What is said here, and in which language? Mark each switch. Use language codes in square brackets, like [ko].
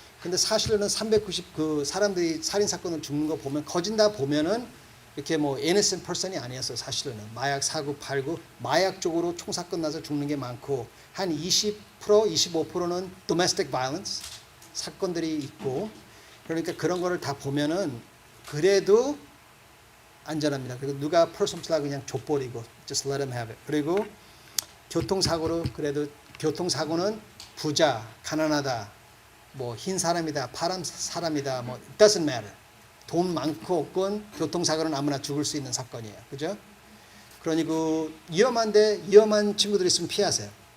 [ko] 근데 사실은 390 그 사람들이 살인사건을 죽는 거 보면 거진다 보면은 이렇게 뭐 innocent person이 아니었어요. 사실은 마약 사고 팔고 마약 쪽으로 총사건 나서 죽는 게 많고 한 20% 25%는 domestic violence 사건들이 있고 그러니까 그런 거를 다 보면은 그래도 안전합니다. 그리고 누가 personal 그냥 줘버리고 [en] just let them have it. [ko] 그리고 교통사고로 그래도 교통사고는 부자 가난하다 뭐 흰 사람이다 파란 사람이다 뭐 [en] it doesn't matter. [ko] 돈 많고 없건 교통사고는 아무나 죽을 수 있는 사건이에요. 그죠? 그러니까 위험한 친구들 있으면 피하세요.